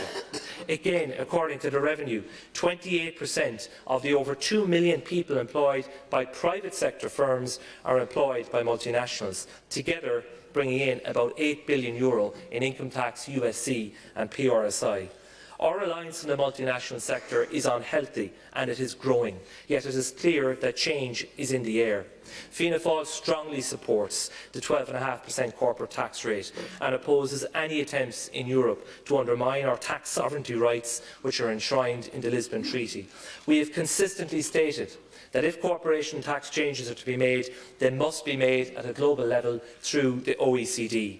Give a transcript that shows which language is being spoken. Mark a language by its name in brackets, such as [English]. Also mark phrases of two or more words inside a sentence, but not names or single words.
[English] Again, according to the Revenue, 28% of the over 2 million people employed by private sector firms are employed by multinationals, together bringing in about €8 billion in income tax, USC and PRSI. Our reliance on the multinational sector is unhealthy and it is growing, yet it is clear that change is in the air. Fianna Fáil strongly supports the 12.5% corporate tax rate and opposes any attempts in Europe to undermine our tax sovereignty rights, which are enshrined in the Lisbon Treaty. We have consistently stated that if corporation tax changes are to be made, they must be made at a global level through the OECD.